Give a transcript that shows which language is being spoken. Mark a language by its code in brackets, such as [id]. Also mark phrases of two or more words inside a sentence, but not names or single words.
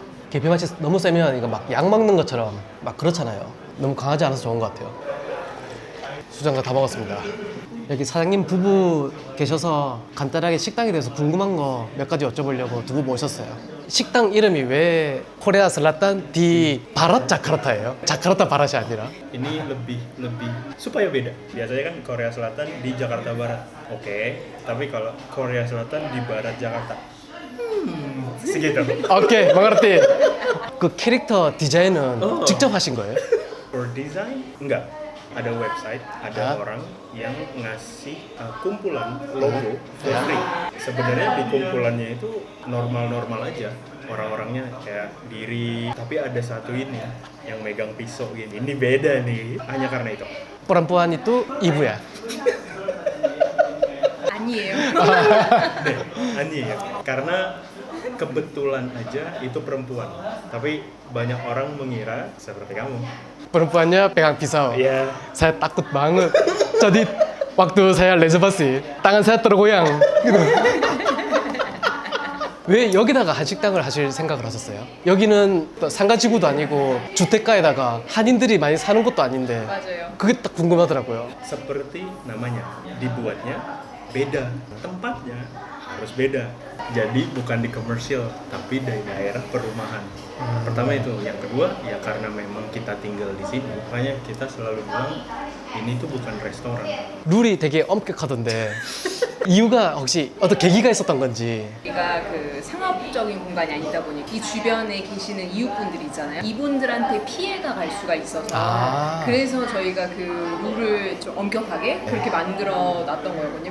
[ko] 계피 맛이 너무 세면 이거 막 약 먹는 것처럼 막 그렇잖아요. 너무 강하지 않아서 좋은 것 같아요. 수정과 다 먹었습니다. 여기 사장님 부부 계셔서 간단하게 식당에 대해서 궁금한 거 몇 가지 여쭤보려고 두 분 모셨어요. 식당 이름이 왜 코레아 selatan di barat Jakarta예요? 자카르타 바рат이 아니라. [id] Ini lebih supaya beda. Biasanya kan Korea Selatan di Jakarta Barat. Oke, tapi kalau Korea Selatan di Barat Jakarta. Segitu. 오케이, mengerti. [ko] 그 캐릭터 디자인은 직접 하신 거예요? [en] For design [id] enggak. Ada website, ada Hah? orang yang ngasih kumpulan logo [en] for free. [id] Sebenarnya di kumpulannya itu normal-normal aja. Orang-orangnya kayak diri, tapi ada satu ini yang megang pisau gini. Ini beda nih, hanya karena itu. perempuan itu ibu ya? [ko] 아니에요. [id] Deh, aneh ya. Karena kebetulan aja itu perempuan. Tapi banyak orang mengira seperti kamu. perempuannya pegang pisau. Iya. Saya takut banget. Jadi waktu saya 레저버시 tangan saya tergoyang. gitu. [ko] 왜 여기다가 한식당을 하실 생각을 하셨어요? 여기는 또 상가지구도 아니고 주택가에다가 한인들이 많이 사는 것도 아닌데 맞아요. 그게 딱 궁금하더라고요. [id] Seperti namanya, dibuatnya beda. Tempatnya harus beda. Jadi bukan di komersial, tapi dari daerah perumahan. Pertama itu, yang kedua ya karena memang kita tinggal di sini, makanya kita selalu bilang ini tuh bukan restoran. [ko] 룰이 되게 엄격하던데 이유가 혹시 어떤 계기가 있었던 건지. 우리가 그 상업적인 공간이 아니다 보니 이 주변에 계시는 이웃분들이 있잖아요. 이분들한테 피해가 갈 수가 있어서 아. 그래서 저희가 그 룰을 좀 엄격하게 그렇게 만들어 놨던 거거든요.